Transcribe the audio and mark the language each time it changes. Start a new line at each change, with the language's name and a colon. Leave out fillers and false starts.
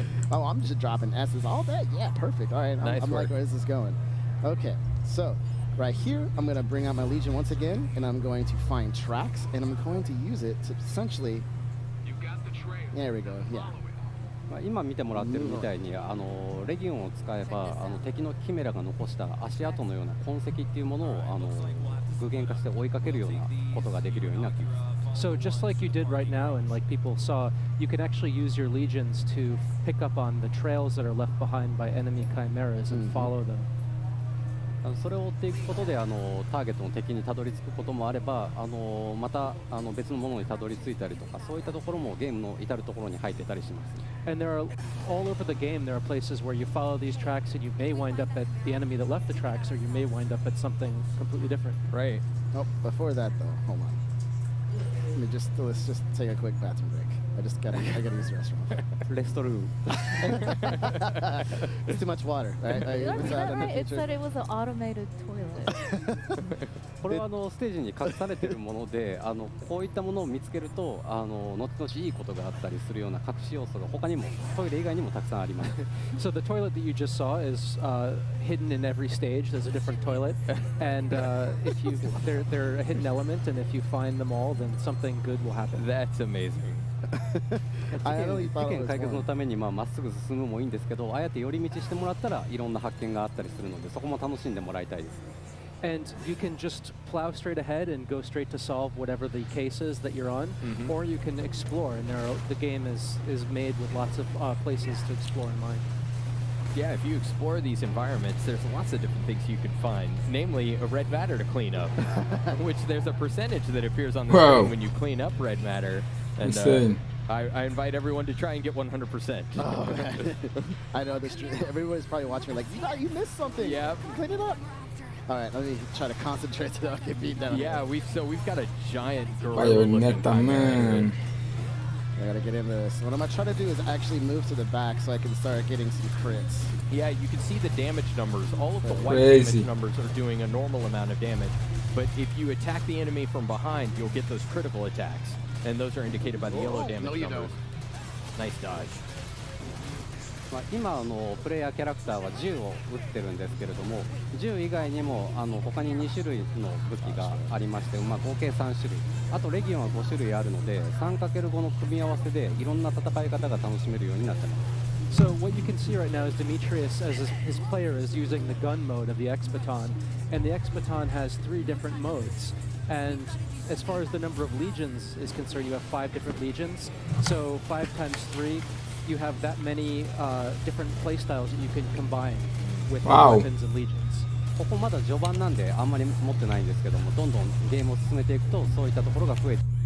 English: Oh, I'm just dropping S's all day. Yeah, perfect. All right, I'm like, where is this going? Okay, so right here, I'm going to bring out my Legion once again, and I'm going to find tracks, and I'm going to use it to essentially... There we go, yeah.
Japanese: 今見てもらってるみたいにレギオンを使えば敵のキメラが残した足跡のような痕跡っていうものを具現化して追いかけるようなことができるようになっています。
English: So just like you did right now, and like people saw, you can actually use your legions to pick up on the trails that are left behind by enemy chimeras and follow them.
Japanese: それを追っていくことでターゲットの敵にたどり着くこともあればまた別のものにたどり着いたりとかそういったところもゲームの至るところに入ってたりします。
English: And there are all over the game. There are places where you follow these tracks and you may wind up at the enemy that left the tracks, or you may wind up at something completely different. Right. Oh, before that though, hold on. Let's just take a quick bathroom break. I gotta use the restroom. Restroom. It's too much water, right? Is that right? It said it was an automated toilet.
Japanese: これはステージに隠されているものでこういったものを見つけると後々いいことがあったりするような隠し要素が他にもトイレ以外にもたくさんあります。
English: So the toilet that you just saw is hidden in every stage. There's a different toilet, and if you they're a hidden element, and if you find them all, then something good will happen. That's amazing.
Japanese: 事件解決のためにまっすぐ進むもいいんですけどあえて寄り道してもらったらいろんな発見があったりするのでそこも楽しんでもらいたいです。
English: And you can just plow straight ahead and go straight to solve whatever the case is that you're on, or you can explore. And the game is made with lots of places to explore in mind. Yeah, if you explore these environments, there's lots of different things you can find, namely a red matter to clean up, which there's a percentage that appears on the screen when you clean up red matter. And I invite everyone to try and get 100%. Oh, I know everybody's probably watching me like, you missed something. Yeah. Clean it up. All right, let me try to concentrate so I don't get beat down. Yeah, we've got a giant gorilla looking Bayonetta, man. I gotta get in this. What I'm gonna try to do is actually move to the back so I can start getting some crits. Yeah, you can see the damage numbers. All of the white Crazy. damage numbers are doing a normal amount of damage. But if you attack the enemy from behind, you'll get those critical attacks. And those are indicated by the yellow damage no, you numbers. Nice dodge.
Japanese: 今プレイヤーキャラクターは銃を撃ってるんですけれども、銃以外にも他に2種類の武器がありまして、合計3種類、あとレギオンは5種類あるので 3×5 の組み合わせでいろんな戦い方が楽しめるようになってます。
English: So what you can see right now is Demetrius, as his player, is using the gun mode of the X-Baton, and the X-Baton has 3 different modes. And as far as the number of legions is concerned, you have 5 different legions. So 5 times 3, you have that many different playstyles that you can combine with weapons and legions.
Japanese: ここまだ序盤なんであんまり持ってないんですけども、どんどんゲームを進めていくとそういったところが増えて。